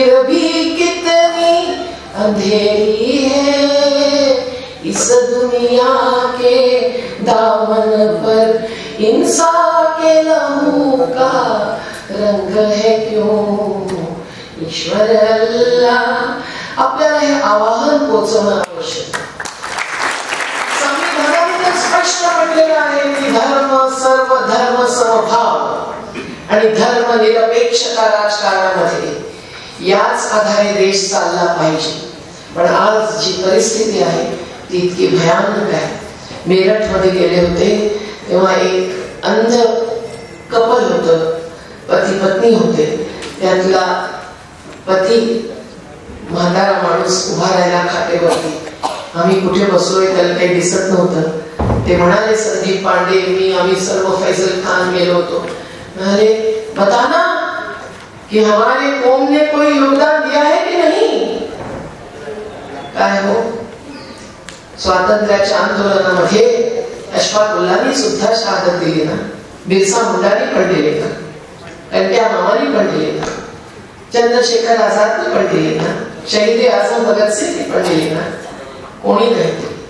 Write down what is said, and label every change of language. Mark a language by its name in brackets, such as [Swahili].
[Hindi] अंधेरी है इस दुनिया के दामन पर, इंसान के लहू का रंग है क्यों ईश्वर अल्लाह. [Marathi] आपल्याला हे आवाहन पोचवणं आवश्यक. संविधानामध्ये स्पष्ट म्हटलेलं आहे की धर्म सर्व धर्म समभाव आणि धर्मनिरपेक्षता राजकारणामध्ये याच आधारे देश चालला पाहिजे. पण आज जी परिस्थिती आहे ती इतकी भयानक आहे. मेरठ मध्ये गेले होते तेव्हा एक अंध कपल होतं, पती पत्नी होते. त्यातला पती म्हातारा माणूस उभा राहिला खाटेवरती. आम्ही कुठे बसलोय त्याला काही दिसत नव्हतं. ते म्हणाले संदीप पांडे मी आम्ही सर्व फैजल खान गेलो होतो. [Hindi] म्हणाले बताना कि हमारे कौम ने कोई योगदान दिया है कि नहीं. [Marathi] काय हो, स्वातंत्र्याच्या आंदोलनामध्ये अशफाक उल्लानी सुद्धा शहादत दिली ना, बिरसा मुंडानी पण दिली ना, कणक्या मामानी पण दिली ना, चंद्रशेखर आझादनी पण दिली ना, शहीद आजम भगत सिंहनी पण दिली ना, कोणी नाही.